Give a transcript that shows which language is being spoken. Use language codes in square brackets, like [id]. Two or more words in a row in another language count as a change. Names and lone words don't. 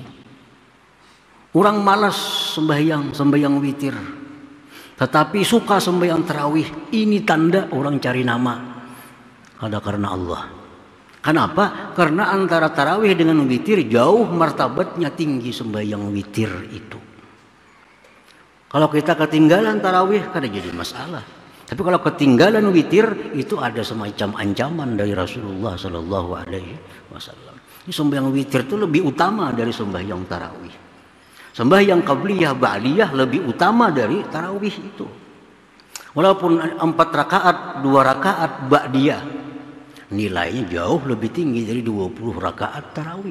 [id] Orang malas sembahyang witir, tetapi suka sembahyang tarawih. Ini tanda orang cari nama. Kada karena Allah. Kenapa? Karena antara tarawih dengan witir jauh martabatnya tinggi sembahyang witir itu. Kalau kita ketinggalan tarawih kada jadi masalah. Tapi kalau ketinggalan witir itu ada semacam ancaman dari Rasulullah Sallallahu Alaihi Wasallam. Ini sembahyang witir itu lebih utama dari sembahyang tarawih. Sembahyang qabliyah ba'diyah lebih utama dari tarawih itu. Walaupun 4 rakaat, 2 rakaat ba'diyah, nilainya jauh lebih tinggi dari 20 rakaat tarawih.